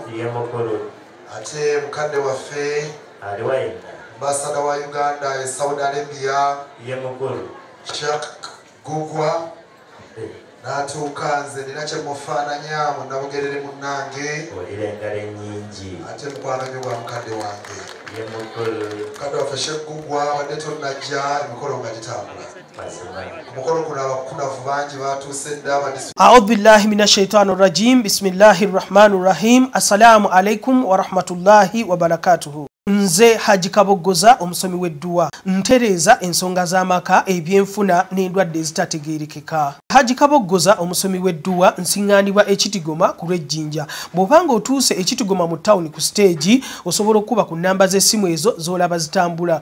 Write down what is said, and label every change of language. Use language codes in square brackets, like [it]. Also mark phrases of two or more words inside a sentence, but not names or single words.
[lg] Ate mukadde waffe ambasada wa Uganda Saudi Arabia Sheikh Gugwa natuuka nze nina kye mufaananya munnabugerere munnange ate mukwano nnyo gwa mukadde wange mukadde waffe Sheikh Gugwa wadde tonnajja emikolo nga gitambula mukolo guno abakunavu bangi batuuse dda [ar] أعوذ بالله من الشيطان الرجيم بسم الله الرحمن الرحيم. السلام عليكم ورحمة الله وبركاته. [lg] Nze Haji Kabogoza omusomi w'edduwa ntereza ensonga z'amaka ebyenfuna n'endwadde ezitategeerekeka. Haji Kabogoza omusomi w'edduwa nsiŋŋaanibwa Ekitigoma ku lw'Ejjinja. Bw'obanga otuuse Ekitigoma mu ttawuni ku stage osobola okuba ku nnamba z'essimu ezo z'olaba zitambula.